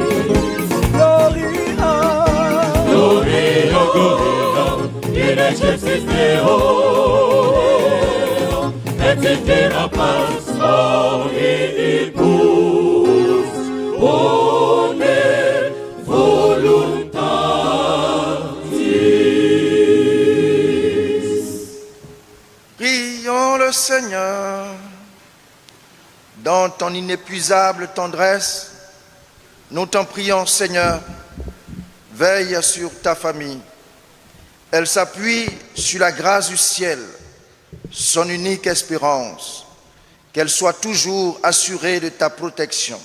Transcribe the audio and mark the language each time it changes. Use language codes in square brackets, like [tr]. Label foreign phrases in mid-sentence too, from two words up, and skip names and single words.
[la] Gloria, Gloria, Gloria, in excelsis Deo, et in terra paz hominibus, bone voluntatis. [fr] Prions le Seigneur. Dans ton inépuisable tendresse, nous t'en prions, Seigneur, veille sur ta famille. Elle s'appuie sur la grâce du ciel, son unique espérance, qu'elle soit toujours assurée de ta protection.